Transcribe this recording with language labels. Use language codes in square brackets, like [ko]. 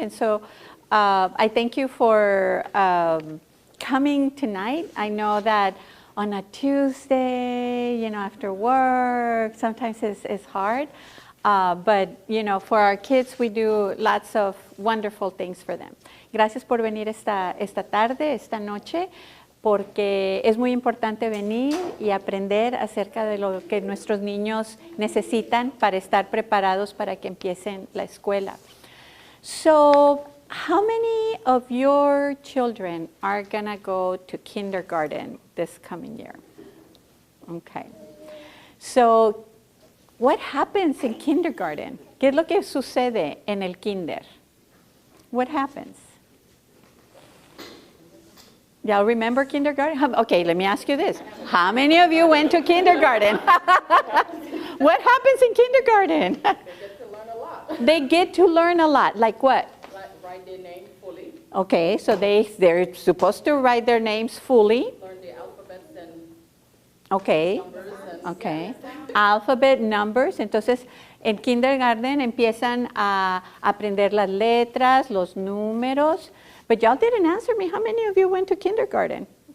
[en] And so I thank you for coming tonight. I know that on a Tuesday, you know, after work, sometimes it's hard. But, you know, for our kids, we do lots of wonderful things for them. [es] Gracias por venir esta tarde, esta noche, porque es muy importante venir y aprender acerca de lo que nuestros niños necesitan para estar preparados para que empiecen la escuela. [en] So, how many of your children are going to go to kindergarten this coming year? Okay. So, what happens in kindergarten? [es] ¿Qué es lo que sucede en el kinder? [en] What happens? Y'all remember kindergarten? Okay, let me ask you this. How many of you went to kindergarten? What happens in kindergarten? They get to learn a lot. They get to learn a lot. Like what? Write their name fully. Okay, so they're supposed to write their names fully. Learn the alphabets and Okay. numbers. And Okay. Alphabet, numbers. [es] Entonces, en kindergarten empiezan a aprender las letras, los números. [en] But y'all didn't answer me. How many of you went to kindergarten?